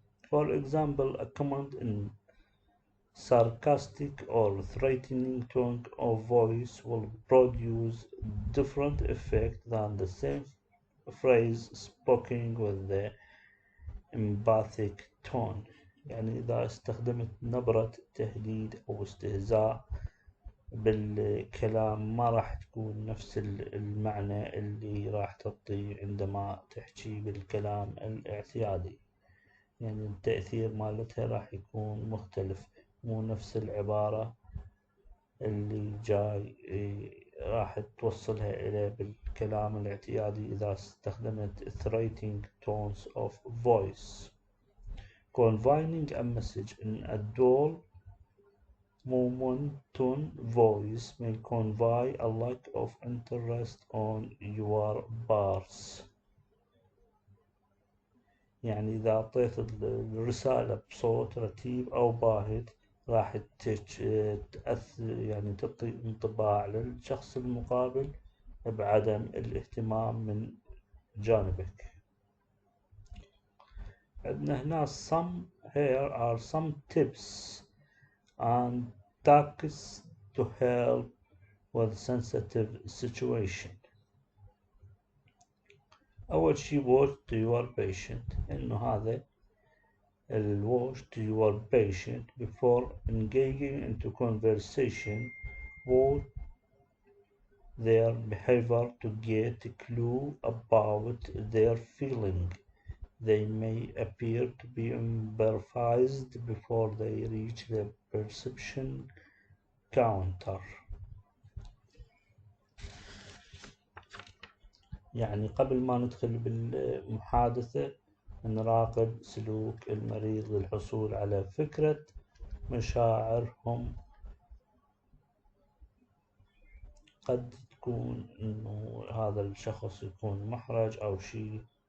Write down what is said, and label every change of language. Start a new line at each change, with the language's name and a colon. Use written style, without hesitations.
English: For example, a command in sarcastic or threatening tone of voice will produce different effect than the same phrase spoken with the emphatic tone.
Arabic: يعني إذا استخدمت نبرة تهديد أو استهزاء بالكلام ما راح تكون نفس المعنى اللي راح تعطيه عندما تحكي بالكلام الاعتيادي. يعني التأثير مالتها راح يكون مختلف، مو نفس العبارة اللي جاي راح توصلها إلى بالكلام الاعتيادي إذا استخدمت
English: threatening tones of voice. Conveying a message in a dull, monotone voice may convey a lack of interest on your part.
Arabic: يعني إذا أعطيت الرسالة بصوت رتيب أو باهت راح تأثر، يعني تعطي انطباع للشخص المقابل بعدم الاهتمام من جانبك. عندنا هنا
English: here are some tips and tactics to help with sensitive situation.
Arabic: أول شي
English: watch to your patient،
Arabic: إنه هذا
English: watch to your patient before engaging into conversation. Watch their behavior to get a clue about their feeling. They may appear to be embarrassed before they reach the perception counter.
Arabic: يعني قبل ما ندخل بالمحادثة نراقب سلوك المريض للحصول على فكرة مشاعرهم. قد تكون إنه هذا الشخص يكون محرج أو شيء،